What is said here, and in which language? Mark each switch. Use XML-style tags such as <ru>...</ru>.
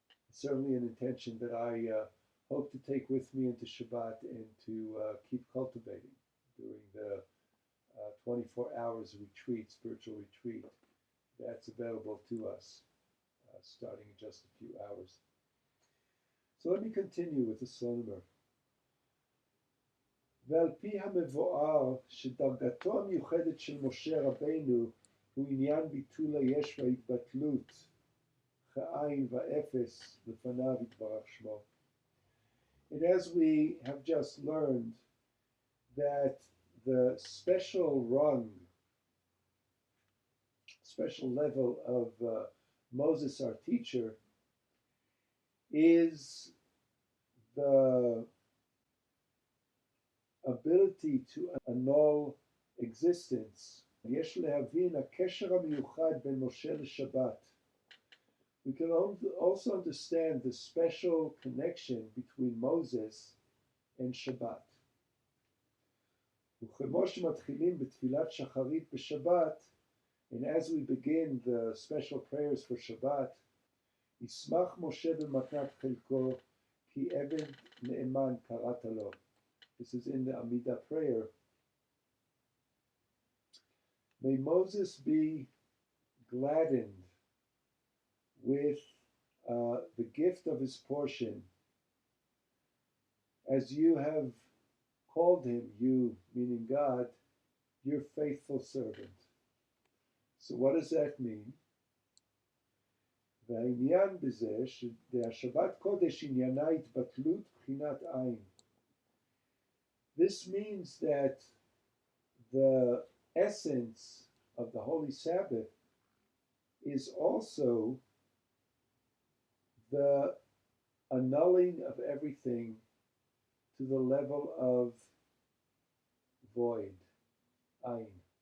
<en>It's certainly an intention that I hope to take with me into Shabbat and to keep cultivating during the 24 hours retreat, spiritual retreat, that's available to us starting in just a few hours. So let me continue with the Slonim.</en> <he>ועל פי המבואר שדרגתו המיוחדת של משה רבנו הוא עניין ביטול היש וההתבטלות כעין ואפס לפניו יתברך שמו.</he> <en>And as we have just learned that the special rung, special level of Moses, our teacher, is the ability to annul existence</en> <he>יש להבין הקשר המיוחד בין משה לשבת.</he> <en>We can also understand the special connection between Moses and Shabbat.</en> <he>וכמו שמתחילים בתפילת שחרית בשבת,</he> <en>and as we begin the special prayers for Shabbat,</en> <he>ישמח משה במתנת חלקו, כי עבד נאמן קראת לו.</he> <en>This is in the Amidah prayer. May Moses be gladdened with the gift of his portion, as you have called him, you, meaning God, your faithful servant. So what does that mean?</en> <he>והעניין בזה שהשבת קודש עניינה התבטלות בחינת עין.</he> <en>This means that the essence of the Holy Sabbath is also the annulling of everything to the level of void, ayin.</en>